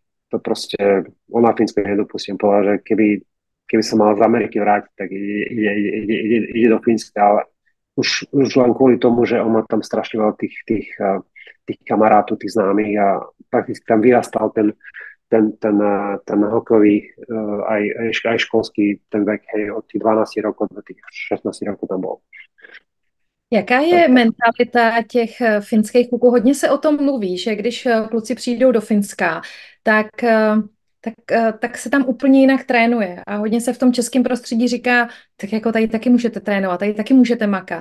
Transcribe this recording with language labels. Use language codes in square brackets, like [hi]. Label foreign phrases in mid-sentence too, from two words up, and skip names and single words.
[sk] To proste, on na Fínsko nedopustím. Povedal, že keby sa mal z Ameriky vrátiť, tak ide do Fínska, ale už len kvôli tomu, že on má tam strašne veľa tých kamarátov, tých známych a prakticky tam vyrastal ten hokejový, aj školský ten vek, hej, od tých 12 rokov do tých 16 rokov tam bol. [cs] Jaká je mentalita těch finských kluků? Hodně se o tom mluví, že když kluci přijdou do Finska, tak se tam úplně jinak trénuje. A hodně se v tom českém prostředí říká, tak jako tady taky můžete trénovat, tady taky můžete makat.